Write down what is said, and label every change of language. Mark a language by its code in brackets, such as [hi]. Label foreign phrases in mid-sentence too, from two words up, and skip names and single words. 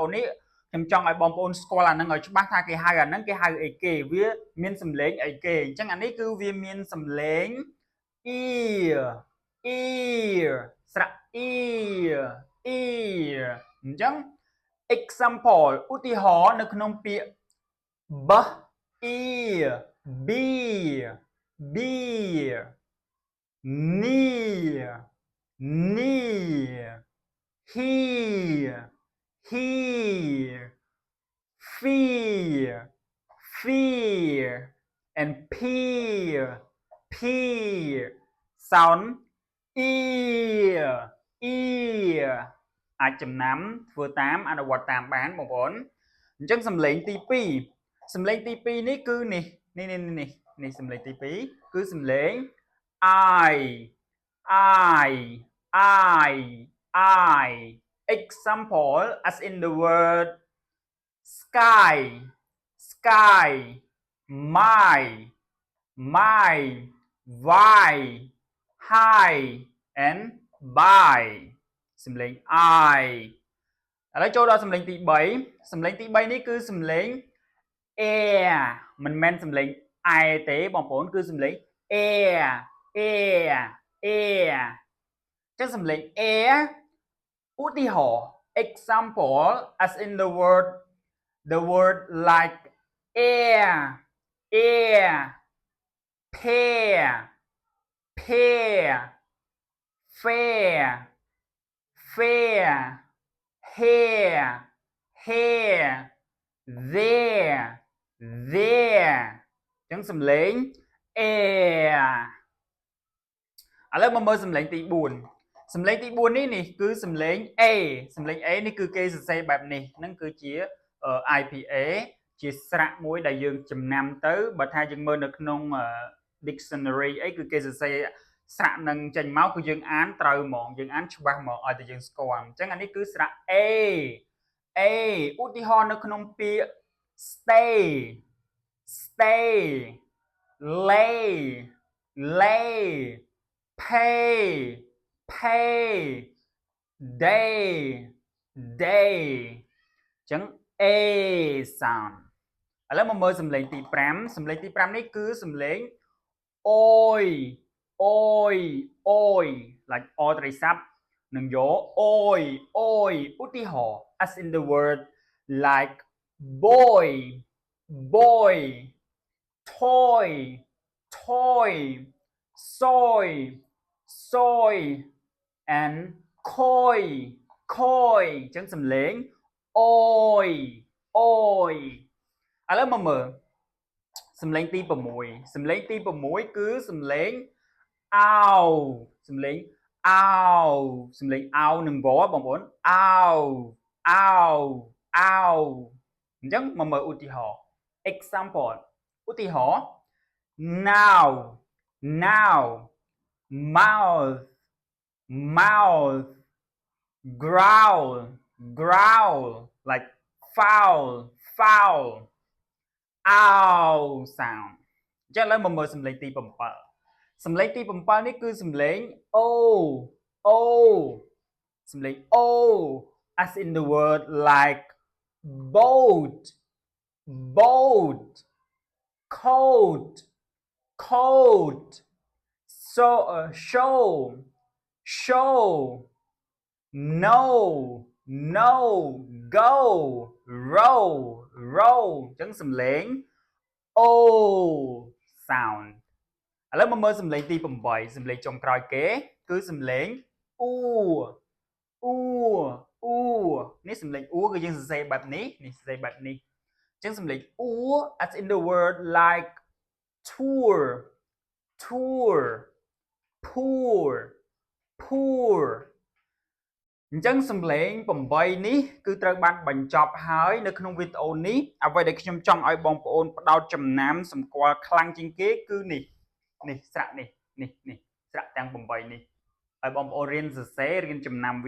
[km] នេះខ្ញុំចង់ឲ្យបងប្អូនស្គាល់អាហ្នឹងឲ្យច្បាស់ថាគេហៅអាហ្នឹង គេហៅអីគេវាមានសំឡេងអីគេអញ្ចឹងអានេះគឺវាមានសំឡេង [en] ear ear [km] ស្រៈ [en] ear ear [km] អញ្ចឹង example ឧទាហរណ៍នៅក្នុងពាក្យ [en] bus ear beer beer near near here here fear fear and peer peer sound ear ear [km] អាចចំណាំ ធ្វើតាមអនុវត្តតាមបានបងប្អូនអញ្ចឹងសំឡេងទី2សំឡេងទី2នេះគឺនេះសំឡេងទី2គឺសំឡេង [en] I I I I example as in the word sky sky my my why high and by [km] សំឡេង I ឥឡូវចូលដល់សំឡេង ទី3សំឡេងទី3នេះគឺសំឡេង air មិនមែនសំឡេង I ទេបងប្អូនគឺសំឡេង [en] air air air [km] ចឹងសំឡេង air ឧទាហរណ៍ [en] example as in the word like air air pear pear fair fair hair hair there there [km] ចឹងសំឡេង air ឥឡូវមកមើលសំឡេងទី4សំឡេងទី4នេះគឺ សំឡេង A សំឡេង A នេះគឺគេសរសេរបែបនេះហ្នឹងគឺជា IPA ជាស្រៈមួយដែលយើងចំណាំទៅបើថាយើងមើលនៅក្នុង dictionary អីគឺគេសរសេរស្រៈនឹងចេញមកគឺយើងអានត្រូវហ្មងយើងអានច្បាស់ហ្មងឲ្យតែយើងស្គាល់អញ្ចឹងអានេះគឺស្រៈ [en] A A [km] ឧទាហរណ៍នៅក្នុងពាក្យ stay [en] stay lay lay pay pay day day អញ្ចឹង A sound ឥ [km] ឡូវមកមើលសំឡេងទី5សំឡេងទី5នេះគឺសំឡេង [en] oi oi oi like [km] អត្រីស័ព្ទនឹងយក [en] oi oi [km] ឧទាហរណ៍ [en] as in the word like boy boy toy toy soy soy and koi koi [km] អញ្ចឹងសំឡេង [en] oi oi ឥឡូវ [km] មកមើលសំឡេងទី6សំឡេងទី6គឺសំឡេង ow សំឡេង ow សំឡេង ow នឹងវបងប្អូន [en] ow ow ow [km] អញ្ចឹងមកមើលឧទាហរណ៍ example ឧទាហរណ៍ [en] now now mouth mouth growl growl like foul foul ow sound [km] អញ្ចឹងឥឡូវមកមើល សំឡេងទី7សំឡេងទី7នេះគឺសំឡេង [en] o o សំឡេង o as in the word like boat boat coat coat so show show no no go row row [km] អញ្ចឹងសំឡេង [en] O sound [km] ឥឡូវមកមើល សំឡេងទី8សំឡេងចុងក្រោយគេគឺសំឡេង [en] U U U [km] នេះសំឡេង U គឺយើងសរសេរបែបនេះនេះសរសេរបែបនេះអញ្ចឹងសំឡេង U [en] as in the word like tour tour poor poor [km] អញ្ចឹងសំឡេង8នេះគឺត្រូវបានបញ្ចប់ហើយនៅក្នុងវីដេអូនេះអ្វីដែលខ្ញុំចង់ឲ្យបងប្អូនផ្ដោតចំណាំ សម្គាល់ខ្លាំងជាងគេគឺនេះស្រៈនេះស្រៈទាំង8នេះឲ្យបងប្អូនរៀនសរសេររៀនចំណាំវា